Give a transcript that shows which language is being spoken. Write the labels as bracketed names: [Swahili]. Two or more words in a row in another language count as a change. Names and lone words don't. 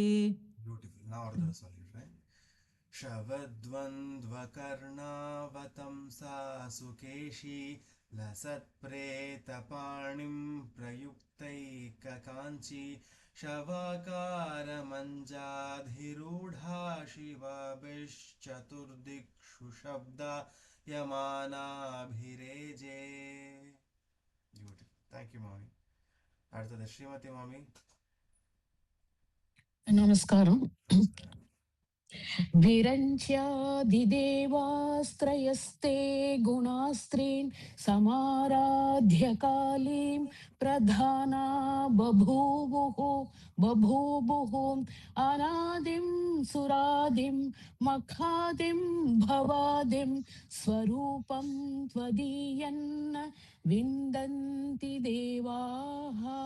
[English] Beautiful. [Tamil] நான் ஒரு தடவை சொல்லிடுறேன். [Sanskrit] शवद्वन्द्वकर्णावतंसा सुकेशी लसत्प्रेतपाणिं प्रयुक्तैककाञ्ची शवाकारमञ्जाधिरूढा शिवाभिश्चतुर्दिक्षु शब्दायमानाभिरेजे. [English] Beautiful. Thank you, [Tamil] மாமி. அடுத்தது ஸ்ரீமதி மாமி. நமஸ்காரம். [Sanskrit] विरञ्च्यादिदेवास्त्रयस्ते गुणास्त्रीन् समाराध्य कालीं प्रधाना बभूवुः अनादिं सुरादिं मखादिं भवादिं स्वरूपं त्वदीयन्न विन्दन्ति देवाः.